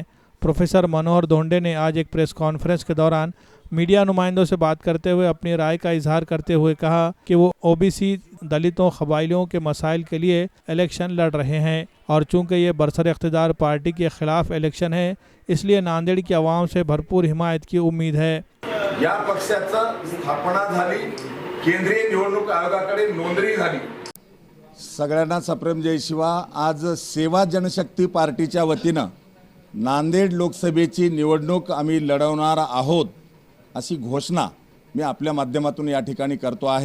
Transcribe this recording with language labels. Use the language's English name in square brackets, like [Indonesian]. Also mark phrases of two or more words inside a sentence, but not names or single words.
[Urdu] پروفیسر منوہر دھونڈے نے آج ایک پریس کانفرنس کے دوران میڈیا نمائندوں سے بات کرتے ہوئے اپنی رائے کا اظہار کرتے ہوئے کہا کہ وہ OBC دلتوں قبائلیوں کے مسائل کے لیے الیکشن لڑ رہے ہیں، اور چونکہ یہ برسر اقتدار پارٹی کے خلاف الیکشن ہے، اس لیے ناندیڑ کی عوام سے بھرپور حمایت کی امید ہے۔ [Marathi] या पक्षाचं स्थापना झाली, केंद्रीय निवडणूक आयोगाकडे नोंदणी झाली। सगळ्यांना सप्रेम जय शिवा। आज सेवा जनशक्ती पार्टीच्या वतीनं नांदेड लोकसभेची निवडणूक आम्ही लढवणार आहोत अशी घोषणा मी आपल्या माध्यमातून या ठिकाणी करतो आहे।